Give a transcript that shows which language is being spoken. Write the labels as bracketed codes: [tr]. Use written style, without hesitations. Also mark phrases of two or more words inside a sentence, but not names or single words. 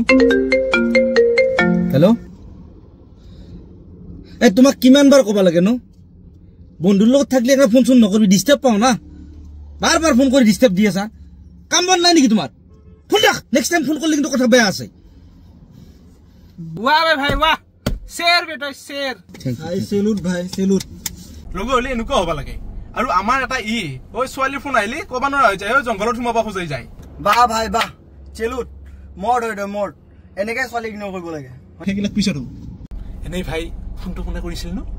[as] হেল্ল' এই তোমাক কিমান বাৰ ক'ব লাগে নো বন্ধুৰ লগত থাকলে এটা ফোন চোন নকৰিবি ডিষ্টাৰ্ব পাও না বাৰ বাৰ ফোন কৰি ডিষ্টাৰ্ব দি আছা কাম বন নাই নেকি তোমাৰ ফোন ৰাখ [en] next time [as] ফোন কৰিলে কিন্তু কথা বেয়া আছে [hi] वाह भाई वाह शेर बेटा शेर [as] ভাই সেলুট ভাই সেলুট লগো হলে এনেকুৱা হ'ব লাগে আৰু আমাৰ এটা ওই ছোৱালীৰ ফোন আহিলি কবা নোৱাৰা হৈ যায় জংঘলত সোমাব খোজাই যায় বাহ ভাই বাহ সেলুট মড হয় মড এনেকৈ ছোৱালী ইগনোৰ কৰিব লাগে সেইবিলাক পিছত এনেই ভাই ফোনটো কোনে কৰিছিল নো